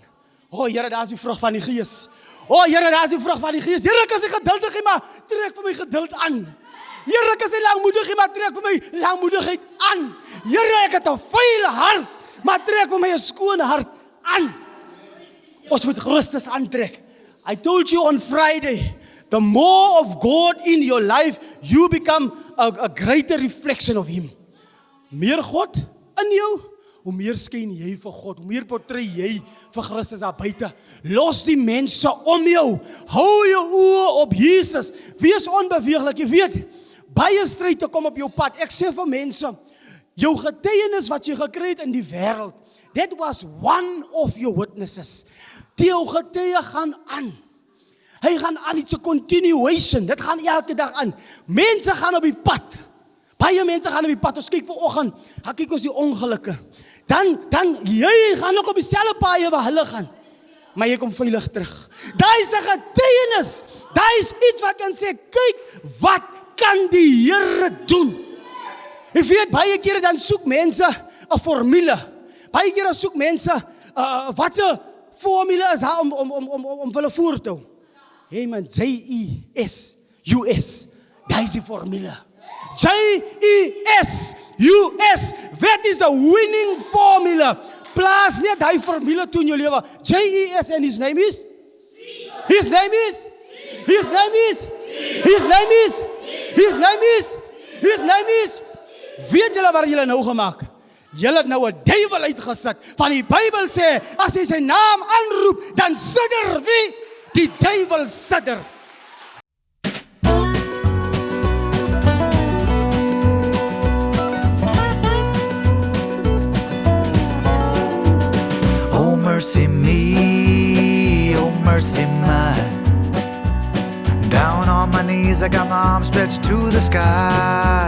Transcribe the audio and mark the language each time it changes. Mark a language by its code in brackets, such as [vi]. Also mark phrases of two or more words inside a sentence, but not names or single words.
[af] O Here, daar is die vrug van die Gees. Here, kan sy geduldig hê, maar trek vir my geduld aan. Here, kan sy langmoedig hê, maar trek vir my langmoedigheid aan. Here, ek het 'n vuile hart, maar trek vir my 'n skone hart aan. Ons moet Christus aantrek. [en] I told you on Friday, the more of God in your life, you become a greater reflection of Him. [af] Meer God in jou, hoe meer skyn jy vir God, hoe meer portret jy vir Christus daar buite. Los die mense om jou. Hou jou oë op Jesus. Wees onbeweeglik. Jy weet, baie stryd te kom op jou pad. Ek sê vir mense, jou getuienis wat jy gekry het in die wêreld, [en] that was one of your witnesses. [af] Die jou getuie gaan aan. Hy gaan aan, [en] it's a continuation. [af] Dit gaan elke dag aan. Mense gaan op die pad. Baie mense gaan op die pad. Ons kyk vanoggend, gaan kyk ons die ongelukke. Dan jy gaan ook op dieselfde paaie waar hulle gaan. Maar jy kom veilig terug. Daai is 'n getuienis. Daai is iets wat kan sê, kyk, wat kan die Here doen? Jy weet, baie kere dan soek mense 'n formule. Baie kere soek mense, wat 'n formule is daar om hulle voor te hou. Hey man, JESUS, dat is die formule. JESUS, [en] that is the winning formula. [af] Plaas net die formule toe in jou lewe. [en] JES and his name is? His name is? His name is? His name is? His name is? His name is? [af] Weet julle waar julle nou gemaak? Julle het nou 'n duiwel uitgesit. Van die Bybel sê, as hy sy naam aanroep, dan sidder wie? Die duiwel sidder. [en] Oh mercy me, oh mercy mine. Down on my knees, I got my arms stretched to the sky.